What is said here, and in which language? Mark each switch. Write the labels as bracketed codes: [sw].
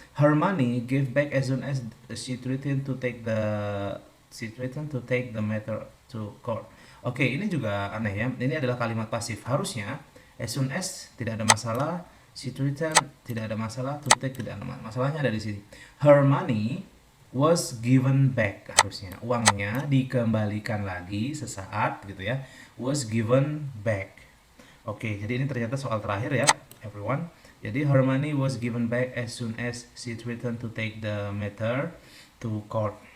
[en] Her money gave back as soon as she threatened to take the matter to court. [id] Oke, ini juga aneh ya. Ini adalah kalimat pasif. Harusnya as soon as tidak ada masalah, she threatened tidak ada masalah, to take tidak ada masalah. Masalahnya ada di sini. [en] Her money was given back, [id] harusnya uangnya dikembalikan lagi sesaat gitu ya. [en] Was given back. [id] Oke, jadi ini ternyata soal terakhir ya, everyone. [en] Jadi her money was given back as soon as she threatened to take the matter to court.